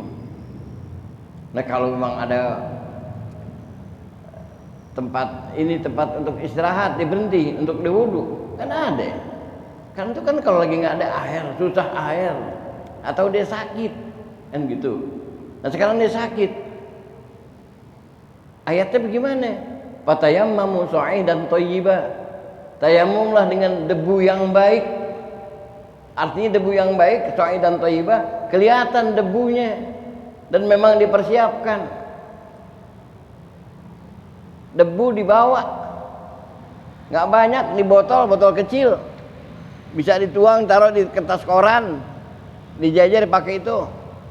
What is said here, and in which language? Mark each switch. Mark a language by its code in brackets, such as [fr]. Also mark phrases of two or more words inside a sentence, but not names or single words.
[id] Nah kalau memang ada tempat untuk istirahat, berhenti untuk diwudu, kan ada. Kan itu kan kalau lagi nggak ada air, susah air, atau dia sakit, kan gitu. Nah sekarang dia sakit, ayatnya bagaimana? [ar] فتيمموا صعيدا طيبا, [id] tayamumlah dengan debu yang baik. Artinya debu yang baik, [ar] صعيدا طيبا, [id] kelihatan debunya dan memang dipersiapkan. Debu dibawa, nggak banyak, di botol kecil, bisa dituang, taruh di kertas koran, dijajar dipakai itu.